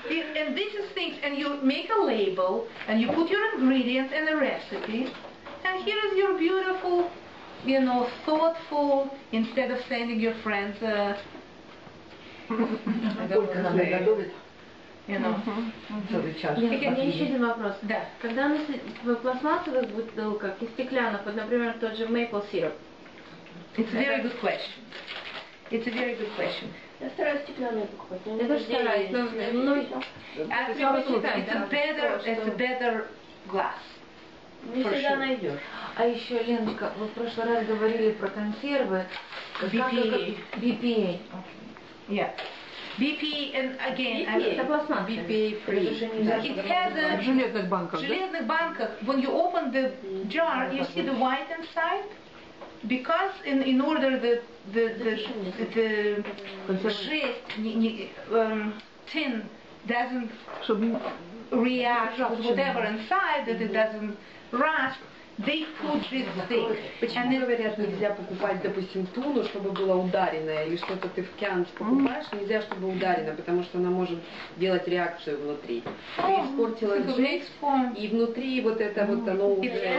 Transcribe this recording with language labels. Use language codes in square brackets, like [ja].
[en] And this is things, and you make a label, and you put your ingredients and the recipe, and here is your beautiful, you know, thoughtful, instead of sending your friends you know. [ru] У меня еще один вопрос. Да. Когда в пластмассовых бутылках и стеклянных, вот, например, тот же maple syrup. [en] It's a very good question. It's a very good question. [ru] Я стараюсь стеклянные покупать. Я тоже стараюсь, но [en] it's a better glass. [ru] Не всегда найдешь. А еще, Леночка, вы в прошлый раз говорили про консервы. [en] BPA. BPA. Yeah. BPA, and again, [ru] это пластмасса. [en] BPA free. It has a... [ru] В железных банках, железных банках, [en] when you open the jar, you see the white inside. Because in order the tin doesn't react with whatever inside, that it doesn't rust, they put this thing. [ru] Почему говорят, нельзя покупать, допустим, туну, чтобы была ударенная, или что-то ты в кянс покупаешь, нельзя, чтобы ударено, потому что она может делать реакцию внутри. Ты испортила жизнь, и внутри вот это вот оно уже...